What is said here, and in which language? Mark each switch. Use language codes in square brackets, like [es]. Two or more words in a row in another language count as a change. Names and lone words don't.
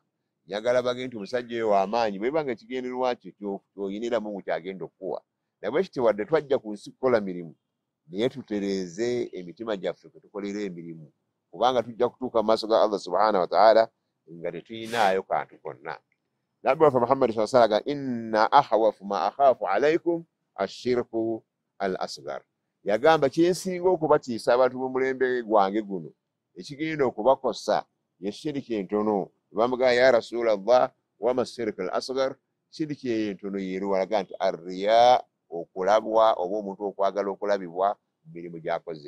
[lg] Njagala bage nti omusajja oyo w'amaanyi, bwe banga ekigendererwa kyo ky'oyiniramu mu kyagenda okuwa. Nabwe kityo wadde twajja ku nsi kukola mirimu, naye tutereeze emitima gyaffe kwe tukolera emirimu. Kubanga tujja kutuuka mu maaso ga Allah [ar] سبحانه وتعالى [lg] nga tetuyinaayo kantu konna. Nabbi waffe [ar] Muhammad صلى الله عليه وسلم إن أخوف ما أخاف عليكم الشرك الأصغر. [lg] Yagamba kyensinga okubatiisa abantu b'omulembe gwange guno ekigenda okubakosa ye shiriki entono. Bamugaa [ar] يا رسول الله وما الشرك الأصغر, [lg] shiriki entono yeeruwalaga nti arriya, okulabwa oba omuntu okwagala okulabibwa mu mirimu gy'akoze.